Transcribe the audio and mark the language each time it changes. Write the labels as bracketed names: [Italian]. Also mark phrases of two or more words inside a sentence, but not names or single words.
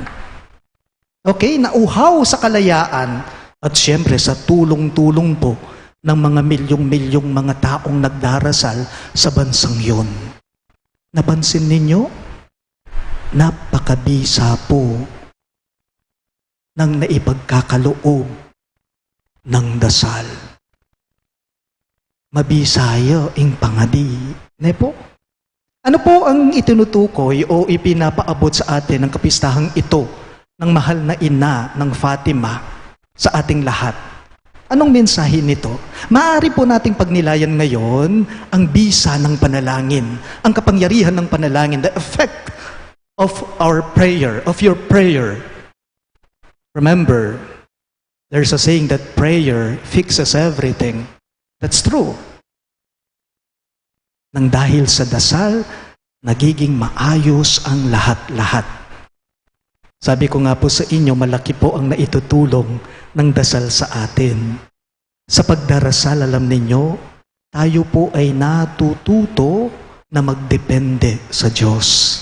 [Filipino] Okay, nauhaw sa kalayaan at siyempre sa tulong-tulong po ng mga milyong-milyong mga taong nagdarasal sa bansang yun. Napansin ninyo? Napakabisa po ng naipagkakaloob ng dasal. [Pampanga] Mabisayo ing pangadi. [Filipino] Ne po? Ano po ang itinutukoy o ipinapaabot sa atin ng kapistahang ito ng mahal na ina ng Fatima sa ating lahat? Anong mensahe nito? Maaari po nating pagnilayan ngayon ang bisa ng panalangin, ang kapangyarihan ng panalangin, [English] the effect of our prayer, of your prayer. Remember, there's a saying that prayer fixes everything. That's true. [Filipino] Nang dahil sa dasal, nagiging maayos ang lahat-lahat. Sabi ko nga po sa inyo, malaki po ang naitutulong ng dasal sa atin. Sa pagdarasal, alam ninyo, tayo po ay natututo na magdepende sa Diyos.